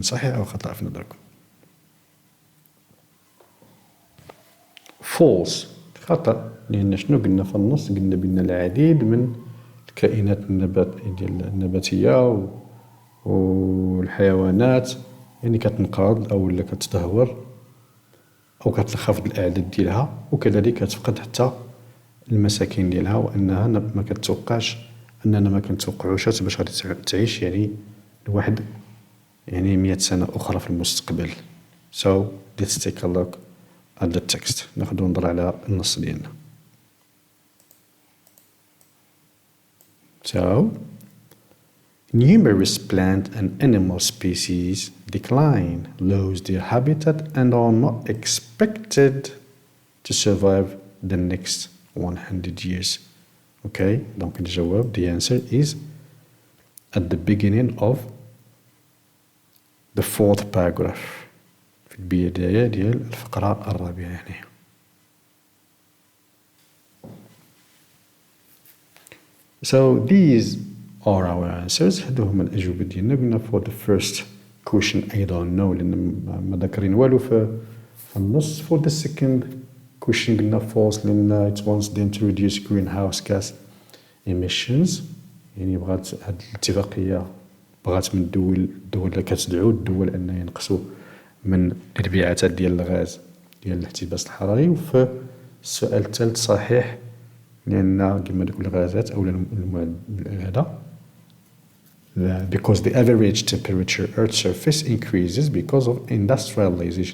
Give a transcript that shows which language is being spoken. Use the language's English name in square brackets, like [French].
[Arabic] صحيح أو خطأ في نظركم؟ false خطأ لأن شنو قلنا في النص؟ قلنا بأن العديد من الكائنات النباتية والحيوانات يعني كتنقرض أو ولا كتدهور أو كتنخفض الأعداد ديالها وكذلك كتفقد حتى المساكن ديالها وأنها ما كتوقعش أننا ما كنتوقعوش باش غادي تعيش يعني لواحد يعني 100 سنة أخرى في المستقبل. [English] So let's take a look at the text. [Arabic] ناخدو نظر على النص ديالنا. [English] So numerous plant and animal species decline, lose their habitat and are not expected to survive the next 100 years. Okay, donc [Arabic] الجواب [English] the answer is at the beginning of the fourth paragraph. [Arabic] في في البداية ديال الفقرة الرابعة هنايا. [English] So these are our answers. [Arabic] هادو هما الأجوبة ديالنا. قلنا [English] for the first question I don't know [Arabic] لأن ما ذاكرين والو في النص. [English] For the second question [Arabic] قلنا [English] false [Arabic] لأن [English] it wants them to reduce greenhouse gas emissions. [Arabic] يعني بغات هاد الاتفاقية بغات من الدول اللي كتدعو الدول أن ينقصوا من الانبعاثات ديال الغاز ديال الاحتباس الحراري. وفي السؤال الثالث صحيح لأن كما دوك الغازات أو هذا [English] because the average temperature Earth surface increases because of industrialization.